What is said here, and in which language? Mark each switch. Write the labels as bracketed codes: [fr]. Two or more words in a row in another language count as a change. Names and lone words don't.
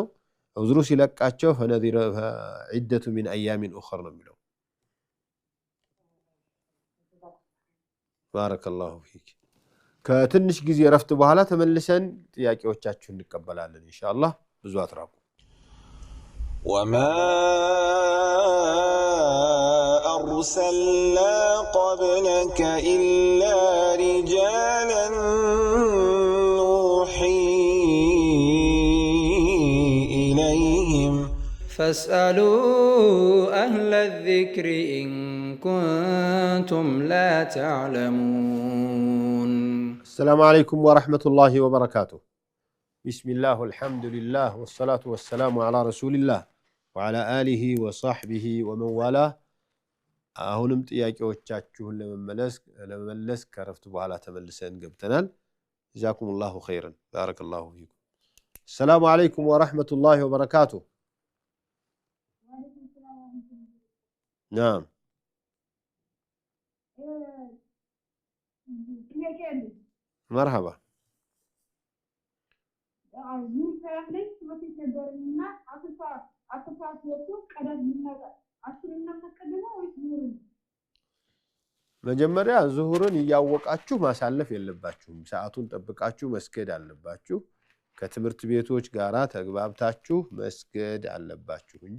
[am] ዑዝሩ ሲለቃቸው [ar] عدته من أيام أخر [am] ነው የሚለው። [ar] بارك الله فيك። [am] ከትንሽ ጊዜ ረፍት በኋላ ተመልሰን ጥያቄዎቻችሁን እንቀበላለን ኢንሻአላህ። ብዙ አትራቁ። [ar] وما أرسلنا قبلك إلا رجالا نوحي إليهم فاسألوا أهل الذكر إن كنتم لا تعلمون. السلام عليكم ورحمة الله وبركاته. بسم الله والحمد لله والصلاة والسلام على رسول الله وعلى آله وصحبه ومن والاه. [am] አሁንም ጥያቄዎቻችሁን ለመመለስ ከረፍት በኋላ ተመልሰን ገብተናል። [ar] جزاكم الله خيرا بارك الله فيكم። السلام عليكم ورحمة الله وبركاته. نعم. مرحبا. [am] መጀመሪያ ዙሁርን እያወቃችሁ ማሳለፍ የለባችሁም። ሰዓቱን ጠብቃችሁ መስገድ አለባችሁ። ከትምህርት ቤቶች ጋራ ተግባብታችሁ መስገድ አለባችሁ እንጂ